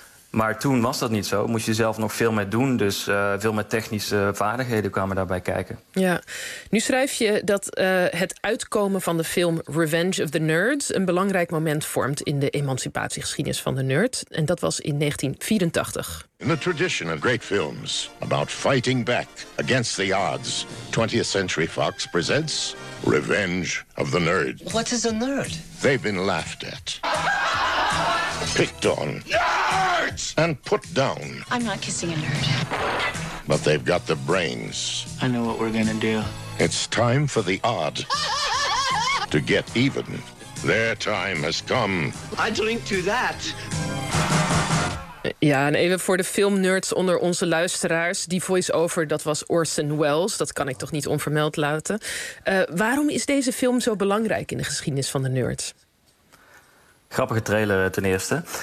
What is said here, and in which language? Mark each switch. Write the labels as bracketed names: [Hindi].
[Dutch] Maar toen was dat niet zo. Moest je zelf nog veel meer doen. Dus veel meer technische vaardigheden kwamen daarbij kijken. Ja. Nu schrijf je dat het uitkomen van de film Revenge of the Nerds een belangrijk moment vormt in de emancipatiegeschiedenis van de nerd. En dat was in 1984. [English] In the tradition of great films about fighting back against the odds, 20th Century Fox presents Revenge of the Nerds. What is a nerd? They've been laughed at. Picked on. Nerds! And put down. I'm not kissing a nerd. But they've got the brains. I know what we're gonna do. It's time for the odd to get even. Their time has come. I drink to that. [Dutch] Ja, en even voor de filmnerds onder onze luisteraars. Die voice-over, dat was Orson Welles. Dat kan ik toch niet onvermeld laten. Waarom is deze film zo belangrijk in de geschiedenis van de nerds? Grappige trailer ten eerste.